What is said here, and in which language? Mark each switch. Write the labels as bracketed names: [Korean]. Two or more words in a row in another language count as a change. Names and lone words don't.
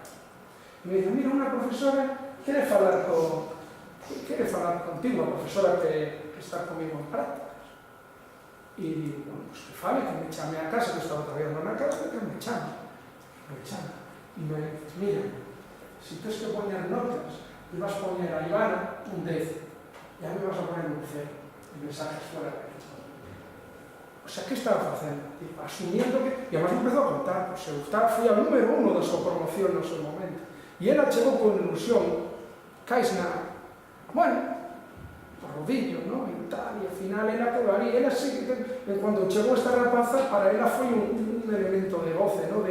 [Galician] E me dice, mira, unha profesora quere falar contigo, a profesora que está comigo en prácticas. E digo, [Spanish] bueno, pues [Galician] que fale, que me chame a casa, que estaba traballando na casa, que me chame. E me dices, mira, si tens que poñer notas, e vas a poñer a Ivana un 10, e [Spanish] a mí vas a poner un 0, [Galician] e [Spanish] mensajes fuera de aquí. [Galician] O sea, que estaba facendo? [Spanish] Asumiendo que... [Galician] E además me empezou a contar, pues, fui ao número 1 da súa promoción no seu momento. E ela chegou con ilusión, caes na... Bueno, o rodillo, ¿no? E tal, e ao final ela quedou ali. Ela sí, cando chegou esta rapaza, para ela foi un elemento de goce, ¿no?